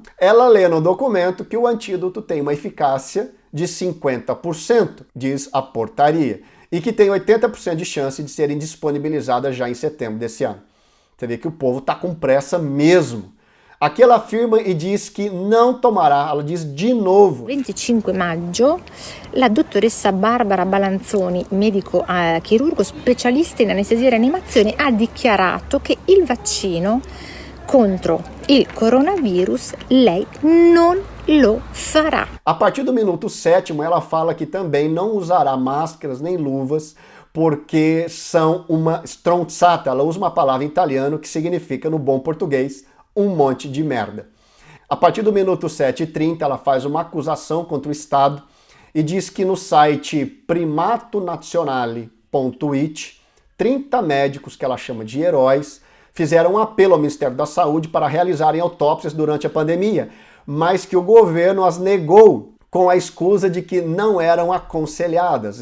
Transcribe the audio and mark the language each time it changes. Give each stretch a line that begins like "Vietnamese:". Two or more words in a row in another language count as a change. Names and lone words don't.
Portuguese: Ela lê no documento que o antídoto tem uma eficácia de 50%, diz a portaria, e que tem 80% de chance de serem disponibilizadas já em setembro desse ano. Você vê que o povo está com pressa mesmo. Aqui ela afirma e diz que não tomará, ela diz de novo.
Italian: 25 maggio, la dottoressa Barbara Balanzoni, medico chirurgo specialista in anestesia e rianimazione, ha dichiarato che il vaccino contro il coronavirus lei non lo farà.
Portuguese: A partir do minuto 7º, ela fala que também não usará máscaras nem luvas porque são uma stronzata. Ela usa uma palavra em italiano que significa, no bom português, um monte de merda. A partir do minuto 7h30, ela faz uma acusação contra o Estado e diz que no site primatonazionale.it, 30 médicos, que ela chama de heróis, fizeram um apelo ao Ministério da Saúde para realizarem autópsias durante a pandemia, mas que o governo as negou com a escusa de que não eram aconselhadas.